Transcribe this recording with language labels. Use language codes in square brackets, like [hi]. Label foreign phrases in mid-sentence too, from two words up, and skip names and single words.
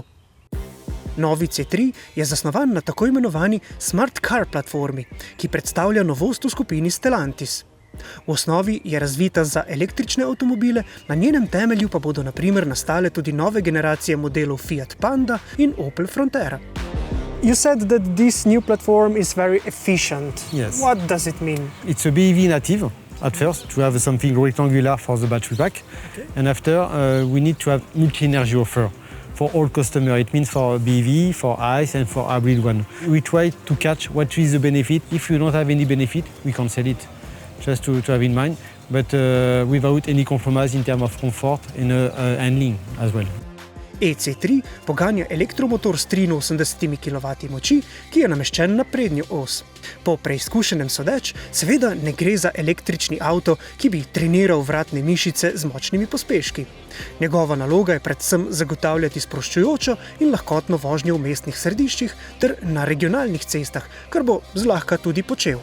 [sl] Novi C3 je zasnovan na tako imenovani Smart Car platformi, ki predstavlja novost v skupini Stellantis. V osnovi je razvita za električne avtomobile, na njenem temelju pa bodo na primer nastale tudi nove generacije modelov Fiat Panda in Opel Frontera. [en] You said that this new platform is very efficient. Yes. What does it mean? It's a BEV native at first, to have something rectangular for the battery pack. Okay. And after, we need to have multi-energy offer for all customers. It means for BEV, for ICE and for hybrid one. We try to catch what is the benefit. If you don't have any benefit, we can sell it, just to have in mind, but without any compromise in terms of comfort and handling as well. [sl] EC3 poganja elektromotor s 83 kW moči, ki je nameščen na prednjo os. Po preizkušenem sodeč, seveda ne gre za električni avto, ki bi treniral vratne mišice z močnimi pospeški. Njegova naloga je predvsem zagotavljati sproščujočo in lahkotno vožnjo v mestnih središčih ter na regionalnih cestah, kar bo zlahka tudi počel.